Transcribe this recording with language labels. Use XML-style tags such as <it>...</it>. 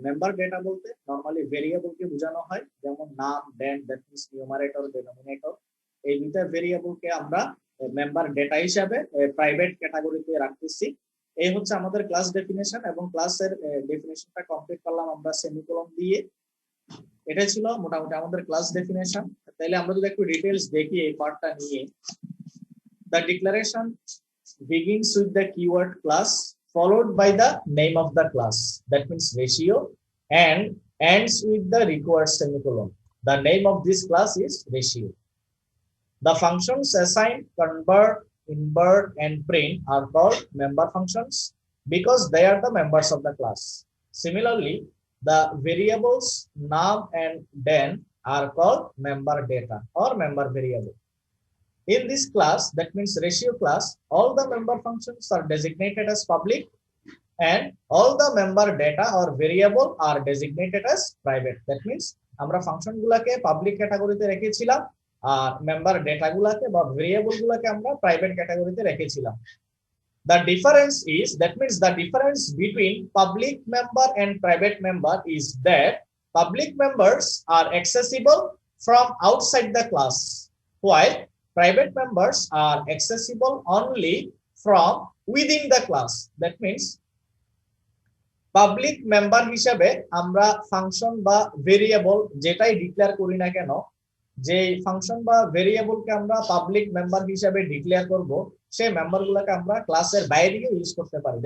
<bn>Member data বলতে normally ভেরিয়েবলকে বোঝানো হয়, যেমন নাম, দেন,</bn> <en>that means</en> <bn>নিউমারেটর, ডেনোমিনেটর। এই দুইটা ভেরিয়েবলকে আমরা মেম্বার ডেটা হিসাবে প্রাইভেট ক্যাটাগরিতে রাখতেছি। এই হচ্ছে আমাদের ক্লাস ডেফিনেশন, এবং ক্লাসের ডেফিনেশনটা কমপ্লিট করলাম আমরা সেমিকোলন দিয়ে। এটা ছিল মোটামুটি আমাদের ক্লাস ডেফিনেশন। তাইলে আমরা যদি একটু ডিটেইলস দেখি এই পার্টটা নিয়ে,</bn> <en>the declaration begins with the keyword class followed by the name of the class, that means ratio, and ends with the required semicolon. The name of this class is ratio. The functions assign, convert, invert, and print are called member functions because they are the members of the class. Similarly, the variables num and den are called member data or member variable. In this class, that means ratio class, all the member functions are designated as public and all the member data or variable are designated as private. That means</en> <bn>আমরা function গুলাকে public ক্যাটাগরিতে রেখেছিলাম আর member data গুলাকে বা variable গুলাকে আমরা private ক্যাটাগরিতে রেখেছিলাম।</bn> <en>The difference is, that means the difference between public member and private member is that public members are accessible from outside the class, while private members are accessible only from within the class. That means</en> <bn>public member হিসেবে আমরা function বা variable যেটাই declare করি না কেন, যে function বা ভেরিয়েবলকে আমরা পাবলিক মেম্বার হিসেবে ডিক্লেয়ার করব, সেই মেম্বারগুলোকে আমরা ক্লাসের বাইরেও ইউজ করতে পারি।</bn>